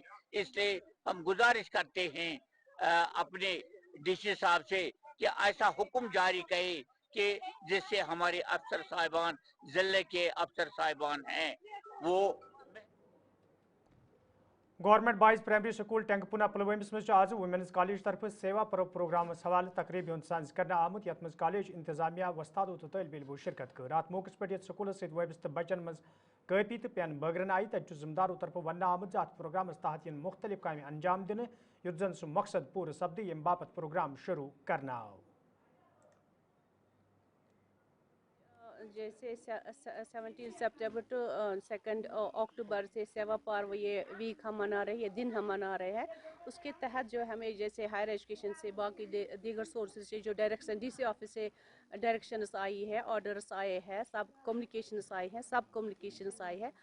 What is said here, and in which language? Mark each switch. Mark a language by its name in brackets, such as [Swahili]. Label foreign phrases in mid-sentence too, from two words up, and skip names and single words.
[Urdu] اس لیے ہم گزارش کرتے ہیں اپنے ڈی سی صاحب سے کہ ایسا حکم جاری کرے کہ جس سے ہمارے افسر صاحبان, ضلع کے افسر صاحبان ہیں, وہ [Kashmiri] گورنمنٹ بائز پرائمری سکول ٹینگپونا پلوامس مز آز [English] women's college [Kashmiri] طرف سیوا پروگرام حوالہ تقریب سانز کرنا آمت, یت مز کالج انتظامیہ وستادو تو طالب علمو شرکت کر. ات موقع پہ یت سکولس ست وابستہ بچن مز کاپی تو پین بٲگرن آئی, تت ذمہ دارو طرف ون آمت ات پروگرامس تحت ین مختلف کامہ انجام دن یت زن سہ مقصد پور سپدِ یم باپت پروگرام شروع کرنا آو. [Urdu] جیسے 17 [English] September to [Urdu] 2 اکتوبر سے سیوا پارو یہ ویک ہم منا رہے ہیں, یہ دن ہم منا رہے ہیں. اس کے تحت جو ہمیں جیسے [English] higher education [Urdu] سے باقی دیگر سورسز سے جو [English] direction DC office [Urdu] سے ڈائریکشنس آئی ہے, آرڈرس آئے ہیں, سب کمیونیکیشنس آئی ہیں, سب کمیونیکیشنس آئی ہے.